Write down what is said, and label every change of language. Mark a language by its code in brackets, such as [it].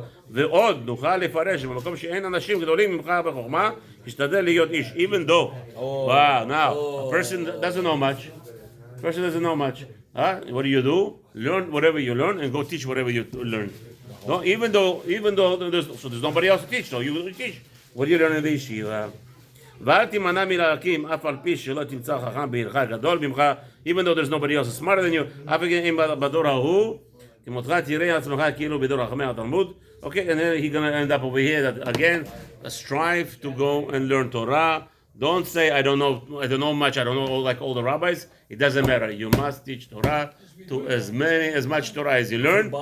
[he] ועוד נוכל לפרש במקום שאין אנשים גדולים ממך בחוכמה, תשתדל להיות איש. [en] Even though, wow, now, a person doesn't know much. What do? Learn whatever you learn and go teach whatever you learn. No, even though there's nobody else to teach, so you teach. What do you learn in the yeshiva? [he] ואל תימנע מלהקים אף על פי שלא תמצא חכם בהלכה גדול ממך, [en] even though there's nobody else smarter than you, [he] אף אם בדור ההוא, כמותך תראה עצמך כאילו בדור חכמי התלמוד. [en] Okay, and then he's going to end up over here that again, strive to go and learn Torah. Don't say I don't know much, I don't know like all the rabbis. It doesn't matter. You must teach Torah to as much Torah as you learn.